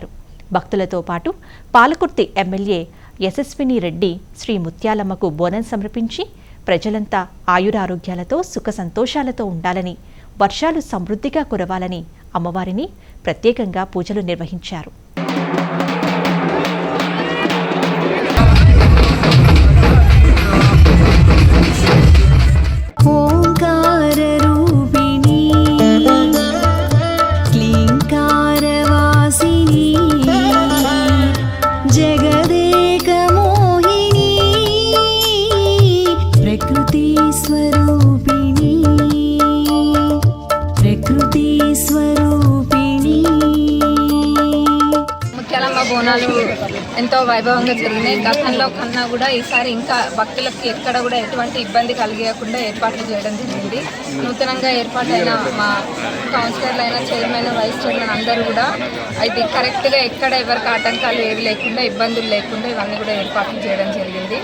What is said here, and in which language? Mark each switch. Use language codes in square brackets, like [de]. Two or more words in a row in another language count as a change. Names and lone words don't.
[te] భక్తులతో పాటు పాలకుర్తి ఎమ్మెల్యే యశస్విని రెడ్డి శ్రీ ముత్యాలమ్మకు బోనం సమర్పించి ప్రజలంతా ఆయురారోగ్యాలతో సుఖ సంతోషాలతో ఉండాలని, వర్షాలు సమృద్ధిగా కురవాలని అమ్మవారిని ప్రత్యేకంగా పూజలు నిర్వహించారు. [sa] ओंकार रूपिणी क्लींकार वासिनी जगदेक मोहिनी प्रकृति स्वरूपिणी प्रकृति स्वरूपिणी [te] ఎంతో వైభవంగా జరిగినాయి. గతంలో కన్నా కూడా ఈసారి ఇంకా భక్తులకు ఎక్కడ కూడా ఎటువంటి ఇబ్బంది కలిగకుండా ఏర్పాట్లు చేయడం జరిగింది. నూతనంగా ఏర్పాటైన మా కౌన్సిలర్లైన చైర్మన్, [en] vice chairman [te] అందరూ కూడా ఇది కరెక్ట్గా ఎక్కడ ఎవరికి ఆటంకాలు ఏవి లేకుండా, ఇబ్బందులు లేకుండా ఇవన్నీ కూడా ఏర్పాట్లు చేయడం జరిగింది.